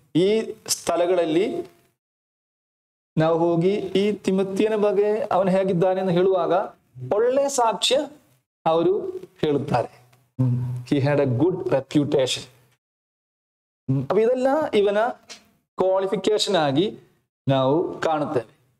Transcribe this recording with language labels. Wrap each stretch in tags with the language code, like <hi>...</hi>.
<kn>ಈ ಸ್ಥಳಗಳಲ್ಲಿ ನಾವು ಹೋಗಿ ಈ ತಿಮೊಥೆಯನ ಬಗ್ಗೆ ಅವನು ಹೇಗಿದ್ದಾನೆ ಎಂದು ಹೇಳುವಾಗ ಒಳ್ಳೆ ಸಾಕ್ಷ್ಯ ಅವರು ಹೇಳುತ್ತಾರೆ.</kn> <en>He had a good reputation.</en> <kn>ಅപ്പൊ ಇದೆಲ್ಲ ಇವನ ಕ್ವಾಲಿಫಿಕೇಶನ್ ಆಗಿ ನಾವು ಕಾಣುತ್ತೇವೆ.</kn>